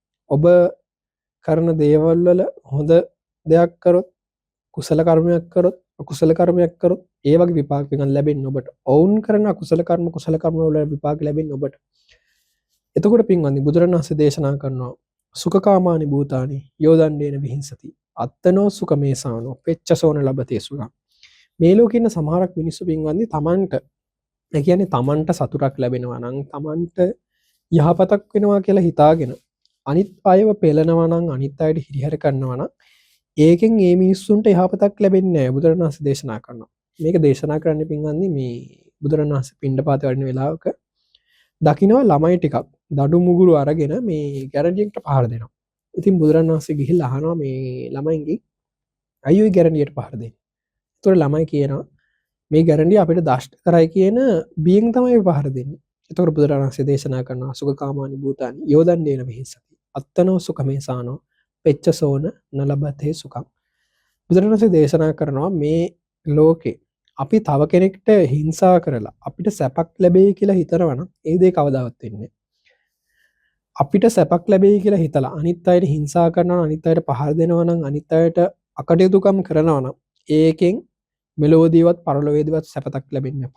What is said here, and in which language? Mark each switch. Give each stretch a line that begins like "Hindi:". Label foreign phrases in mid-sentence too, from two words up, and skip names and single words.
Sinhala: ඔබ කරන දේවල් වල හොඳ දෙයක් කරොත්, කුසල කර්මයක් කරොත්, අකුසල කර්මයක් කරොත් ඒ වගේ විපාක පිඟන් ලැබෙන්නේ ඔබට. ඔවුන් කරන අකුසල කර්ම කුසල කර්ම වල විපාක ලැබෙන්නේ ඔබට. එතකොට පින්වත්නි බුදුරණවහන්සේ දේශනා කරනවා
Pali: සුඛකාමානි භූතානි යෝදණ්ඩේන විහිංසති අත්තනෝ සුඛමේසානෝ පෙච්චසෝන ලබතේ සුඛං.
Sinhala: මේ ලෝකේ ඉන්න සමහරක් මිනිස්සු පින්වත්නි තමන්ට ඒ කියන්නේ තමන්ට සතුටක් ලැබෙනවා නම් තමන්ට යහපතක් වෙනවා කියලා හිතාගෙන අනිත් අයව පෙළනවා නම් අනිත් අයට හිරිහැර කරනවා නම් ඒකෙන් ඒ මිනිස්සුන්ට යහපතක් ලැබෙන්නේ නැහැ. බුදුරණවහන්සේ දේශනා කරනවා. මේක දේශනා කරන්නේ පින්වත්නි මේ බුදුරණවහන්සේ පිණ්ඩපාත වඩින වෙලාවක දකින්නවා ළමයි ටිකක් දඩු මුගුරු අරගෙන මේ ගැරන්ඩියෙක්ට පහර දෙනවා. ඉතින් බුදුරණවහන්සේ ගිහිල්ලා අහනවා මේ ළමයින්ගෙන් අයියෝ ගැරන්ඩියට පහර දෙන්නේ. ඒතකොට ළමයි කියනවා මේ ගැරන්ඩිය අපිට දෂ්ට කරයි කියන බියෙන් තමයි පහර දෙන්නේ. එතකොට බුදුරණවහන්සේ දේශනා කරනවා
Pali: සුඛකාමානි භූතානි යෝදණ්ඩේන විහිංසති අත්තනෝ සුඛමේසානෝ පෙච්චසෝන නලබතේ සුඛං.
Sinhala: බුදුරණවහන්සේ දේශනා කරනවා මේ ලෝකේ අපි තව කෙනෙක්ට හිංසා කරලා අපිට සැපක් ලැබෙයි කියලා හිතනවනම් ඒ දේ කවදාවත් වෙන්නේ නැහැ. අපිට සැපක් ලැබෙයි කියලා හිතලා අනිත් අයට හිංසා කරනවා නම් අනිත් අයට පහර දෙනවා නම් අනිත් අයට අකටයුතුකම් කරනවා නම් ඒකෙන් මෙලොවදීවත් පරලොවේදීවත් සැපතක් ලැබෙන්නේ නැහැ.